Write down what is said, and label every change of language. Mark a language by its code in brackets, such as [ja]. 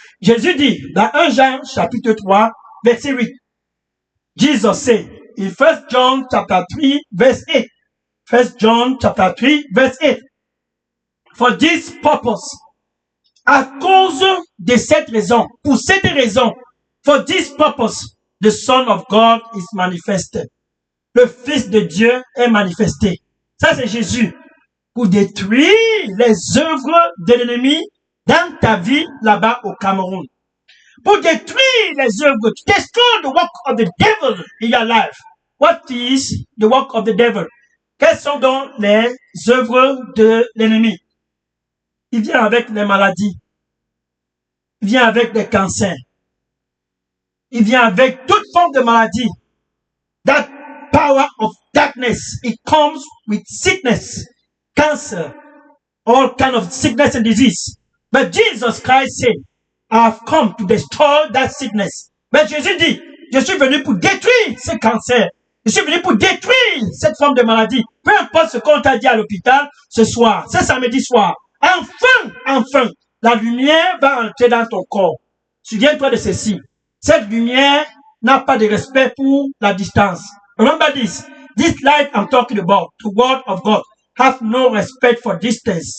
[fr] Jésus dit dans 1 Jean chapitre 3 verset 8, [en] Jesus said in 1 John chapter 3 verse 8, 1 John chapter 3 verse 8, for this purpose, [fr] à cause de cette raison, [en] pour cette raison, for this purpose, the Son of God is manifested. [fr] Le Fils de Dieu est manifesté. Ça, c'est Jésus. Pour détruire les œuvres de l'ennemi dans ta vie là-bas au Cameroun. Pour détruire les œuvres, [en] to destroy the work of the devil in your life. What is the work of the devil? [fr] Quelles sont donc les œuvres de l'ennemi? Il vient avec les maladies. Il vient avec les cancers. Il vient avec toute forme de maladie. [en] That power of darkness, it comes with sickness, cancer, all kind of sickness and disease. But Jesus Christ said, I have come to destroy that sickness. [fr] Mais Jésus dit, je suis venu pour détruire ce cancer. Je suis venu pour détruire cette forme de maladie. Peu importe ce qu'on t'a dit à l'hôpital ce soir, ce samedi soir. Enfin, la lumière va entrer dans ton corps. Souviens-toi de ceci. Cette lumière n'a pas de respect pour la distance. [en] Remember this. This light I'm talking about, the word of God, have no respect for distance.